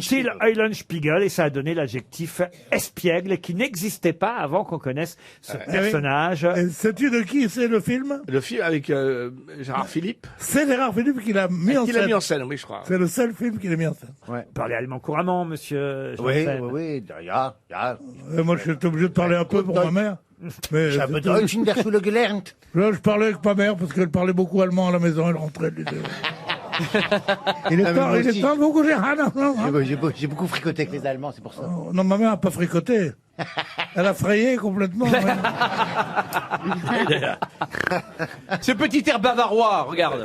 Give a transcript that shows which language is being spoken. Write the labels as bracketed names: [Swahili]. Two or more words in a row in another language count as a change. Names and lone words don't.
[French] Till Eulenspiegel, et ça a donné l'adjectif espiègle qui n'existait pas avant qu'on connaisse ce personnage. Et sais-tu de qui c'est le film? Le film avec Gérard Philippe. C'est Gérard Philippe qui l'a mis en Qui scène. l'a mis en scène, oui, je crois. C'est le seul film qu'il a mis en scène. Vous parlez allemand couramment, monsieur Oui, Janssen. oui, [German] ja, ja. [French] Moi, je suis obligé de parler un peu pour ma mère. Mais [German] Ich habe Deutsch in der Schule gelernt. [French] Là, je parlais avec ma mère parce qu'elle parlait beaucoup allemand à la maison. Elle rentrait. Elle disait... Il est temps beaucoup, J'ai beaucoup fricoté avec les Allemands, c'est pour ça. Non, ma mère n'a pas fricoté. Elle a frayé complètement. Ce petit air bavarois, regarde.